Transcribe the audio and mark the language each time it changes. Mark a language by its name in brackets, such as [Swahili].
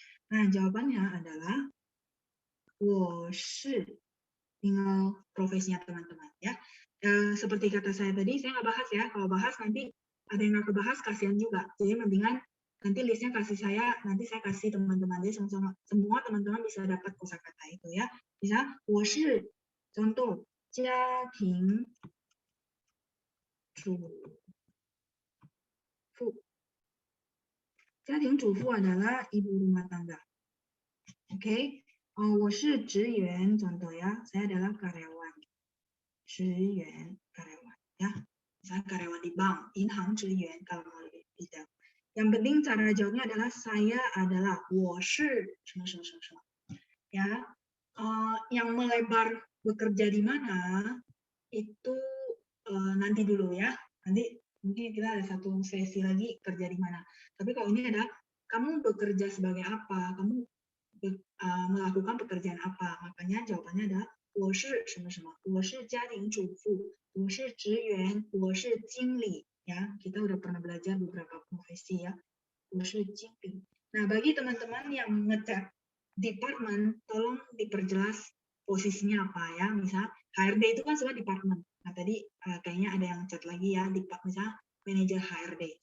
[Indonesian] Nah, jawabannya adalah 我是 tinggal profesinya teman-teman ya. Seperti kata saya tadi, saya nggak bahas ya. Kalau bahas nanti ada yang nggak kebahas, kasihan juga. Jadi mendingan nanti listnya kasih saya, nanti saya kasih teman-teman. Jadi semua teman-teman bisa dapat kosakata itu ya. Bisa, 我是 contoh 家庭主妇. 家庭主妇 adalah ibu rumah tangga. Oke, 我是职员 contoh ya, saya adalah karyawan. 职员 karyawan ya. Misalnya karyawan di bank, 银行职员 kalau mau lebih detail. Yang penting cara jawabnya adalah saya adalah 我是什么什么什么什么. Ya, yang melebar bekerja di mana itu nanti dulu ya. Nanti mungkin kita ada satu sesi lagi kerja di mana. Tapi kalau ini adalah kamu bekerja sebagai apa, kamu melakukan pekerjaan apa, makanya jawabannya adalah [Chinese] 我是什么什么，我是家庭主妇，我是职员，我是经理ya. [Indonesian] Kita udah pernah belajar beberapa profesi ya. 我是经理. Nah, bagi teman-teman yang ngecat department, tolong diperjelas posisinya apa ya. Misal HRD itu kan sebuah department. Nah, tadi kayaknya ada yang chat lagi ya, misal manajer HRD.